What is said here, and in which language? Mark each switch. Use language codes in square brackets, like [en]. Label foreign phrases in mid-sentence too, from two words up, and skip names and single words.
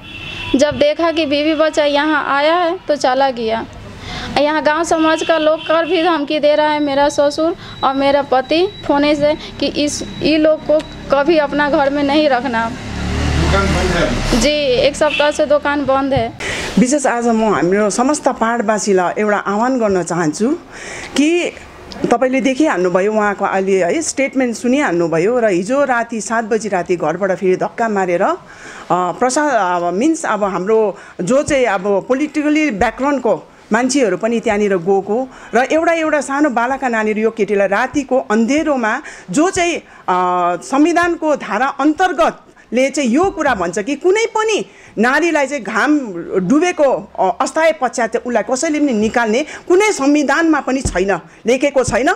[hi] जब देखा कि बीवी बच्चा यहाँ आया है तो चला गया। यहाँ गांव समाज का लोग कर भी धमकी दे रहा है, मेरा ससुर और मेरा पति फोने से, कि ये लोग को कभी अपना घर में नहीं रखना। दुकान बंद है जी, 1 सप्ताह से दुकान बंद है। [ne] विशेष आज म हाम्रो समस्त पहाडवासीलाई एउटा आह्वान गर्न चाहन्छु कि तपाईले देखिहाल्नुभयो उहाँको अहिले है स्टेटमेन्ट सुनिहाल्नुभयो र हिजो राति 7 बजी राति घरबाट फेरि धक्का मारेर मिन्स अब हाम्रो जो चाहिँ अब [en] politically background [ne] मान्छेहरू पनि त्यहाँनिर गएको र एउटा सानो बालका नानीहरू यो केटीलाई रातिको अन्धेरोमा जो चाहिँ संविधानको धारा अन्तर्गत ले चाहिँ यो कुरा भन्छ कि कुनै पनि नारीलाई चाहिँ घाम डुबेको अस्थायी पश्चात उसलाई कसैले पनि निकाल्ने कुनै संविधानमा पनि छैन, लेखेको छैन।